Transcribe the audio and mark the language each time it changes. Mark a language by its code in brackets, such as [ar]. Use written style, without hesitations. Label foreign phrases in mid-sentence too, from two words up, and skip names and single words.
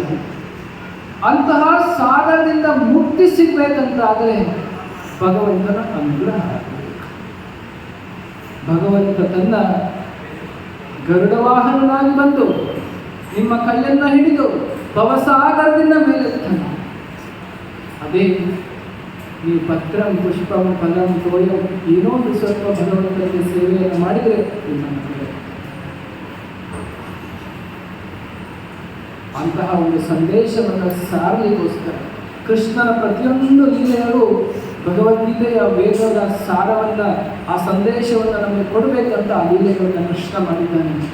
[kn] ಅಂತಹ ಸಾಗರದಿಂದ ಮುಕ್ತಿ ಸಿಗ್ಬೇಕಂತಾದ್ರೆ ಭಗವಂತನ ಅನುಗ್ರಹ. ಭಗವಂತ ತನ್ನ ಗರುಡ ವಾಹನನಾಗಿ ಬಂದು ನಿಮ್ಮ ಕೈಯನ್ನ ಹಿಡಿದು ಭವಸಾಗರದಿಂದ ಮೇಲೆತ್ತಾನೆ. ಅದೇ ನೀವು [sa] ಪತ್ರಂ ಪುಷ್ಪಂ ಫಲಂ ತೋಯಂ [kn] ಏನೋ ಒಂದು ಸ್ವಲ್ಪ ಭಗವಂತನಿಗೆ ಸೇವೆಯನ್ನು ಮಾಡಿದರೆ ಅಂತಹ ಒಂದು ಸಂದೇಶವನ್ನು ಸಾರಲಿಕ್ಕೋಸ್ಕರ ಕೃಷ್ಣನ ಪ್ರತಿಯೊಂದು ಲೀಲೆಗಳು ಭಗವದ್ಗೀತೆಯ ವೇದದ ಸಾರವನ್ನ ಆ ಸಂದೇಶವನ್ನು ನಮಗೆ ಕೊಡಬೇಕಂತ ಆ ಲೀಲೆಗಳನ್ನು ಕೃಷ್ಣ ಮಾಡಿದ್ದಾನೆ.